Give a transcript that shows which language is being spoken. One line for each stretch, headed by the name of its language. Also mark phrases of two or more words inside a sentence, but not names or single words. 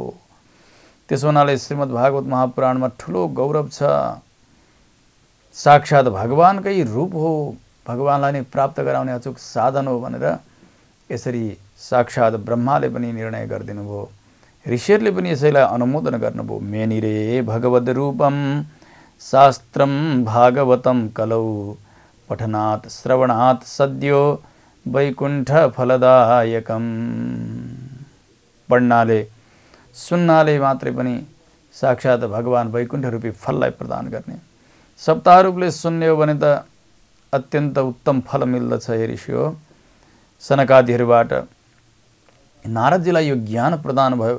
Nepali: त्यसो हुनाले श्रीमद् भागवत महापुराणमा ठुलो गौरव छ। साक्षात् भगवानकै रूप हो, भगवानलाई नै प्राप्त गराउने अचूक साधन हो भनेर यसरी साक्षात् ब्रह्माले पनि निर्णय गरिदिनु भयो। ऋषिहरूले पनि यसैलाई अनुमोदन गर्नुभयो।
Sanskrit: मेनिरे भगवद् रूपम शास्त्रम भागवतम कलौ पठनात् श्रवणात् सद्यो वैकुण्ठ फलदायकम।
Nepali: पढ्नाले सुन्नाले मात्रै पनि साक्षात् भगवान वैकुण्ठ रूपी फललाई प्रदान गर्ने। सप्ताह रूपले सुन्ने हो भने त अत्यन्त उत्तम फल मिल्दछ। हे ऋषि हो, सनकादिहरूबाट नारदजीलाई यो ज्ञान प्रदान भयो।